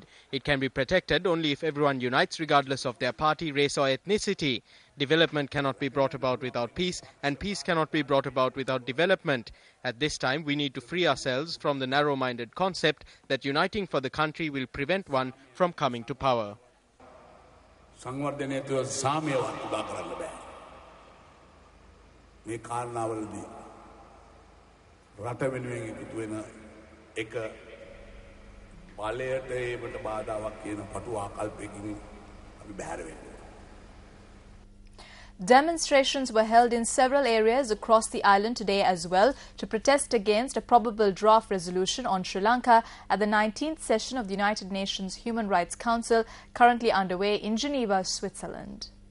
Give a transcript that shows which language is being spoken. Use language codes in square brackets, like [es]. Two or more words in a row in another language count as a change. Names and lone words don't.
[en] It can be protected only if everyone unites regardless of their party, race or ethnicity. Development cannot be brought about without peace, and peace cannot be brought about without development. At this time, we need to free ourselves from the narrow-minded concept that uniting for the country will prevent one from coming to power. [si] සංවර්ධනය තුළ සාමයවත් උදා කරන්න බෑ. මේ කාරණාවලදී රට වෙනුවෙන් එකතු වෙන එක බලයට ඒකට බාධාවක් කියන පටු ආකල්පයකින් අපි බැහැර වෙන්න. [en] Demonstrations were held in several areas across the island today as well to protest against a probable draft resolution on Sri Lanka at the 19th session of the United Nations Human Rights Council, currently underway in Geneva, Switzerland.